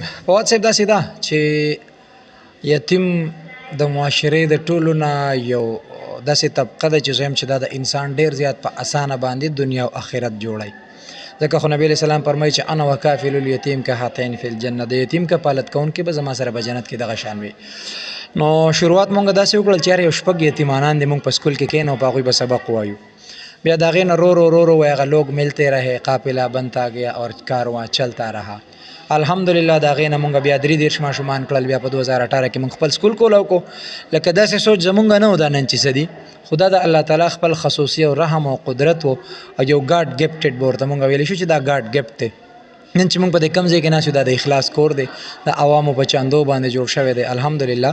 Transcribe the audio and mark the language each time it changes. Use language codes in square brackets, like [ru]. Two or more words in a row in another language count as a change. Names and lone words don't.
[ps] فواد صاحب داسې ده چې یتیم د معاشرې د ټولو نه یو داسې طبقه ده چې زه یم چې دا د انسان ډېر زیات په اسانه باندې دنیا او آخرت جوړوي. ځکه خو نبی علیه السلام فرمایي چې [ar] انا وکافل الیتیم که هاتین فی الجنه، [ps] د یتیم کفالت کوونکي به زما سره په جنت کې دغه شان وي. نو شروعات مونږ داسې وکړل چې یو شپږ یتیمانان دي مونږ په سکول کې کېنو په هغوی به سبق وایو. بیا د هغې نه رو رو [ur] هغه لوگ ملتے رہے قافله بنتا گیا اور کارواں چلتا رہا. [ps] الحمدلله د هغې نه مونږ بیا 23 ماشومان کړل. بیا په 2018 کې مونږ خپل سکول کولی وکړو. لکه داسې سوچ زمونږ نه و دا نن چې څه دي، خو دا د الله تعالی خپل خصوصي او رحم او قدرت و او یو [en] God gifted [ps] به ورته مونږ ویلی شو چې دا [en] God gift [ps] دی. نن چې مونږ په دې کم ځای کې ناست یو دا د اخلاص کور دی، د عوامو په چاندو باندې جوړ شوی دی الحمدلله.